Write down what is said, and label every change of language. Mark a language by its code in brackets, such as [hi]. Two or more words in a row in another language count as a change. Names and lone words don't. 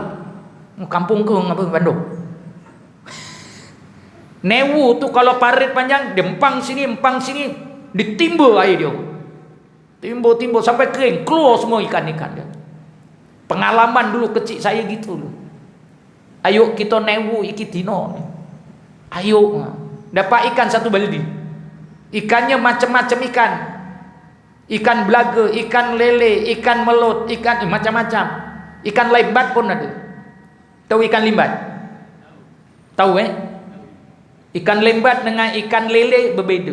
[ms] Kampung ke apa Bandung? Newu tu kalau parit panjang, dia empang sini, ditimba air dia. Timbul sampai kering, keluar semua ikan-ikan dia. Pengalaman dulu kecil saya gitu loh. [jv] Ayo kita newu iki dino. [ms] Ayo dapat ikan satu baldi. Ikannya macam-macam ikan. Ikan belaga, ikan lele, ikan melut, ikan macam-macam. Ikan limbat pun ada. Tahu ikan limbat? Tahu Ikan limbat dengan ikan lele berbeza.